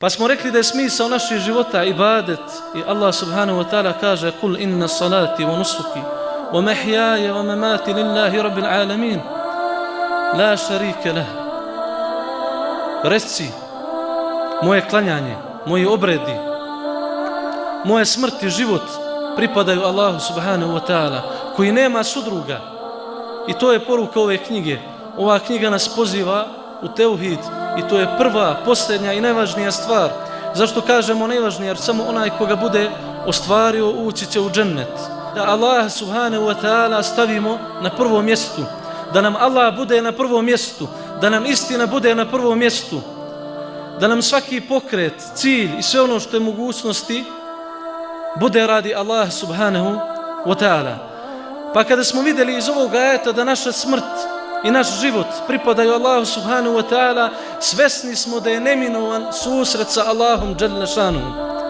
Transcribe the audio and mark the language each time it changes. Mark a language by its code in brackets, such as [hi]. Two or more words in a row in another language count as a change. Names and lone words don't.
[bs] Pa smo rekli da je smisao naših života ibadet i Allah [ar] سبحانه وتعالى [bs] kaže [ar] قل إن صلاتي ونسكي ومحياي ومماتي لله رب العالمين لا شريك له. [bs] Reci, moje klanjanje, moji obredi, moje smrt i život pripadaju Allahu [ar] سبحانه وتعالى [bs] koji nema sudruga. I to je poruka ove knjige. Ova knjiga nas poziva u teuhid i to je prva, posljednja i najvažnija stvar. Zašto kažemo najvažnija? Jer samo onaj koga bude ostvario ući će u džennet. Da Allah [ar] سبحانه وتعالى [bs] stavimo na prvo mjestu. Da nam Allah bude na prvom mjestu. Da nam istina bude na prvom mjestu. Da nam svaki pokret, cilj i sve ono što je mogućnosti bude radi Allah [ar] سبحانه وتعالى. [bs] Pa kada smo vidjeli iz ovog ajeta da naša smrt i naš život pripadaju Allahu [ar] سبحانه وتعالى, [bs] svesni smo da je neminovan susret sa Allahom [ar] جل شأنه.